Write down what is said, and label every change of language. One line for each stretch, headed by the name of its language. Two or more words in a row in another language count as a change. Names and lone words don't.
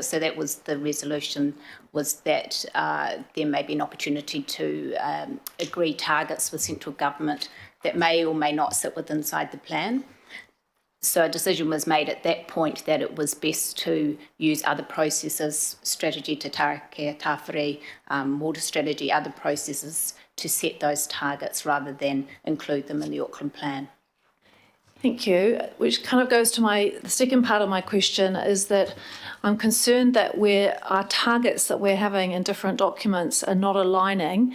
English: So that was the resolution, was that there may be an opportunity to agree targets with central government that may or may not sit within inside the plan. So a decision was made at that point that it was best to use other processes, strategy te tareke, tāwhiri, water strategy, other processes to set those targets rather than include them in the Auckland plan. Thank you. Which kind of goes to the second part of my question, is that I'm concerned that our targets that we're having in different documents are not aligning.